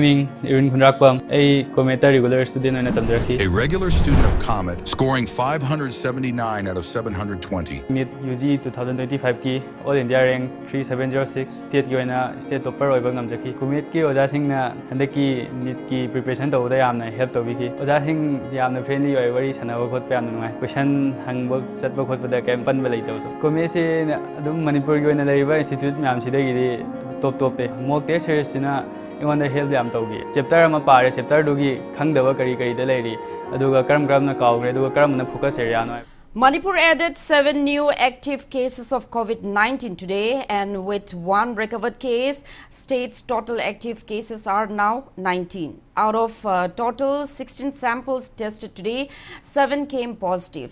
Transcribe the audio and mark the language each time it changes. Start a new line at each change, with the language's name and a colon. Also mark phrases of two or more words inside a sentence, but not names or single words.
English: A regular student of Comet, scoring 579 out of 720.
Manipuri: NEET UG 2025 ki
English: All India rank
Manipuri: 3706 state ki oina
English: state topper
Manipuri: oiba ngamjaki. Comet ki oja sing na handaki NEET ki preparation tawda yamna help tawbiki. Oja sing yamna friendly oi wari sanawa khot pa yamna ngai. Question hangba chatba khot bada kam pan ba lai tawdo. Comet se adum Manipur ki oina lariba institute myam sidagi
English: top mock test series
Manipuri: na ingon help yam tawgi chapter ama pare chapter dugi khangdaba kari kari da lairi aduga karam na kawgre aduga karam na
English: focus area
Manipuri: no.
English: Manipur added 7 new active cases of COVID-19 today, and with 1 recovered case, state's total active cases are now 19. Out of total 16 samples tested today, 7 came positive.